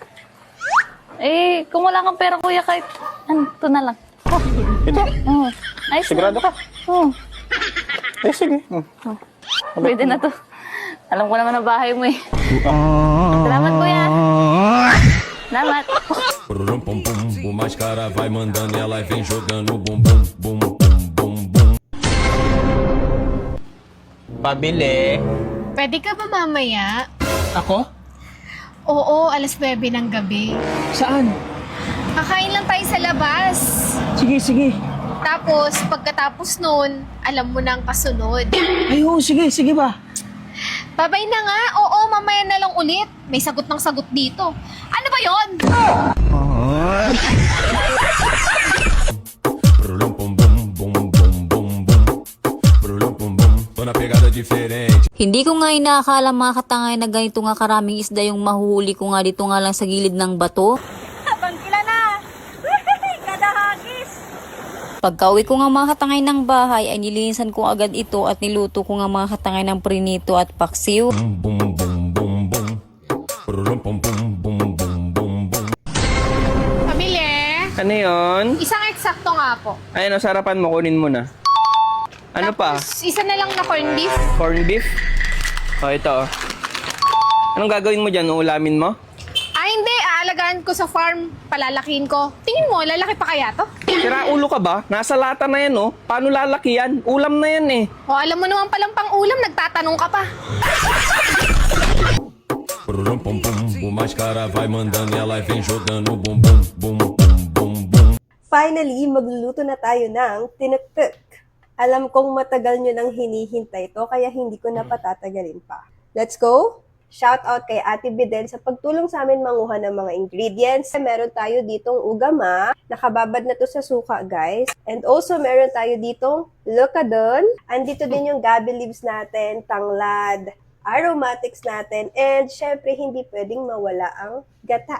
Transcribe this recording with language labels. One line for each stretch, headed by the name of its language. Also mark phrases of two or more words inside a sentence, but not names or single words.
Filipino: Eh, kung wala kang pera kuya, kahit ano, ito na lang. Ito? Oo. Ayos Sigurado na. ka? Oo. Eh, sige. Pwede na to. Alam ko naman ang bahay mo eh. Salamat kuya. Salamat. Pururum pum pum.
Portuguese: O mais cara vai mandando e ela vem jogando bum bum bum bum bum bum.
Filipino: Pabili. Pwede ka ba mamaya? Ako? Oo, alas 9 ng gabi. Saan? Kakain lang tayo sa labas. Sige. Tapos, pagkatapos nun, alam mo na ang kasunod. Ay, oo, sige ba? Babay na nga. Oo, mamaya na lang ulit. May sagot ng sagot dito. Ano ba yon? Pururum pum bum bum bum bum bum. Pururum pum bum.
Portuguese: Tô na pegada diferente.
Filipino: Hindi ko nga inaakala mga katangay na ganito nga karaming isda yung mahuhuli ko nga dito nga lang sa gilid ng bato. Pangkila na! Kadahagis! Pagka-uwi ko nga mga katangay ng bahay ay nilinisan ko agad ito at niluto ko nga mga katangay ng prinito at paksiw. Bum bum bum bum bum. Pururum pum pum bum bum bum bum. Pamili! Ano yun? Isang eksakto nga po. Ayun, sarapan mo, kunin mo na. Ano pa? Tapos, isa na lang na
English: corned beef. Corn beef?
Filipino: O, ito. Anong gagawin mo dyan? Uulamin mo? Hindi. Aalagaan ko sa farm. Palalakihin ko. Tingin mo, lalaki pa kaya to? Sira ulo ka ba? Nasa lata na yan, oh. Paano lalaki yan? Ulam na yan, eh. O, alam mo naman palang pang ulam, nagtatanong ka pa. Pururum pum pum.
Portuguese: O mais cara vai mandando e ela vem jogando bum bum bum bum bum bum.
Filipino: Finally, magluluto na tayo ng tinaktak. Alam kong matagal nyo nang hinihintay ito, kaya hindi ko na patatagalin pa.
English: Let's go! Shout out
Filipino: kay Ate Bidel sa pagtulong sa amin manguha ng mga ingredients. Meron tayo ditong ugama, nakababad na to sa suka guys.
English: And also
Filipino: meron tayo ditong lokadon. Andito din yung gabi leaves natin, tanglad, aromatics natin, and syempre hindi pwedeng mawala ang gata.